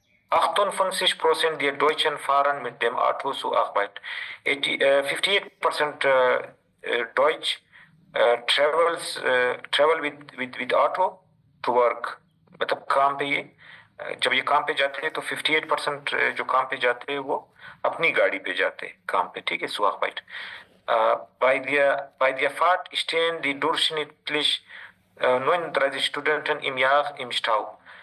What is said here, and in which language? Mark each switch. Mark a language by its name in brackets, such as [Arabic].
[German] 58% der Deutschen fahren mit dem Auto zur Arbeit. [English] 58% Deutsch travel with auto to work. [Hindi] मतलब काम पे ये जब ये काम पे जाते हैं तो 58% जो काम पे जाते हैं वो अपनी गाड़ी पे जाते हैं काम पे। ठीक है, [German] zur Arbeit. Bei der Fahrt stehen die durchschnittlich 39 Studenten im Jahr im Stau.